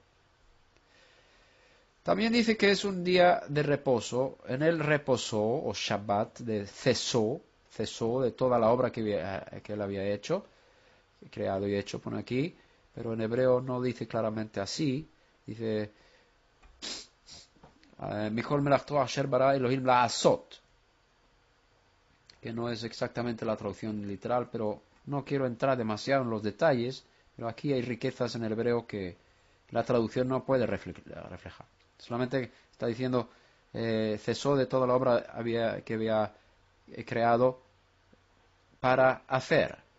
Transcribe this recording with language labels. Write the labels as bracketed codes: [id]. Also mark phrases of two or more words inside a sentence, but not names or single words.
[es] También dice que es un día de reposo. En él reposó, o Shabbat, cesó de toda la obra que él había hecho, creado y hecho, pone aquí, pero en hebreo no dice claramente así. Dice, [he] מכל מלאכתו אשר ברא אלהים לעשות, [es] que no es exactamente la traducción literal, pero no quiero entrar demasiado en los detalles, pero aquí hay riquezas en el hebreo que la traducción no puede reflejar. Solamente está diciendo, cesó de toda la obra que había creado para hacer.